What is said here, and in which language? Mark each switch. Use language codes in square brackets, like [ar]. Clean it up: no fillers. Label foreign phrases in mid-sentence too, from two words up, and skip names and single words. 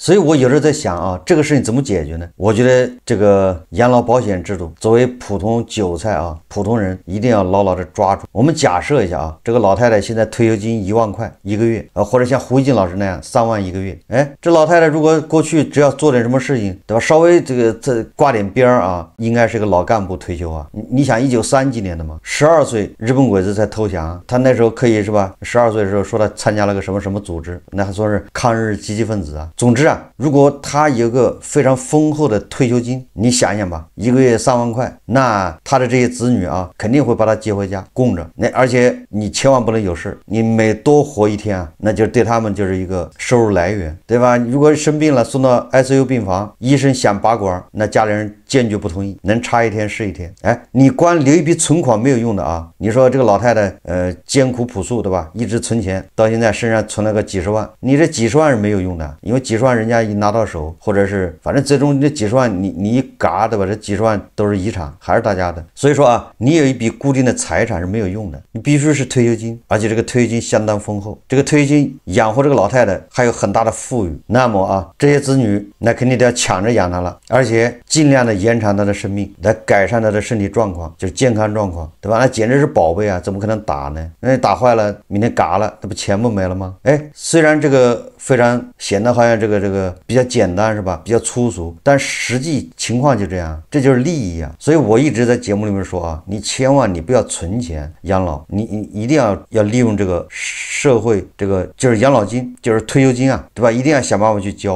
[zh] 所以我有時候在想啊，這個事情怎麼解決呢？我覺得這個養老保險制度，作為普通韭菜啊，普通人一定要牢牢的抓住。我們假設一下啊，這個老太太現在退休金1萬塊1個月，或者像胡一金老師那樣3萬1個月。哎，這老太太如果過去只要做點什麼事情，對吧？稍微這掛點邊啊，應該是個老幹部退休啊。你想1930幾年的嘛，12歲日本鬼子才投降，他那時候可以是吧？12歲的時候說他參加了個什麼什麼組織，那還說是抗日積極分子啊。總之啊，如果他有個非常豐厚的退休金，你想想吧，1個月3萬塊，那他的這些子女啊，肯定會把他接回家供着。那而且你千萬不能有事，你每多活一天啊，那就对他們就是一個收入來源，对吧？如果生病了送到 ICU 病房，醫生想拔管，那家里人堅決不同意，能差一天是一天。哎，你光留一筆存款沒有用的啊。你說這個老太太艱苦樸素，對吧？一直存錢，到現在身上存了個幾十萬，你這幾十萬是沒有用的，因為幾十萬人家一拿到手，或者是反正最終這幾十萬你一嘎，對吧？這幾十萬都是遺產，還是大家的。所以說啊，你有一筆固定的財產是沒有用的，你必須是退休金，而且這個退休金相當豐厚，這個退休金養活這個老太太還有很大的富裕。那麼啊，這些子女那肯定都要搶着養她了，而且盡量的延長她的生命，來改善她的身體狀況，就是健康狀況，對吧？那簡直是寶貝啊，怎麼可能打呢？那打壞了，明天嘎了，那不錢不沒了嗎？哎，雖然這個非常顯得好像這個比較簡單是吧？比較粗俗，但實際情況就這樣，這就是利益啊。所以我一直在節目裡面說啊，你千萬你不要存錢養老，你一定要利用這個社會這個就是養老金，就是退休金啊，對吧？一定要想辦法去交。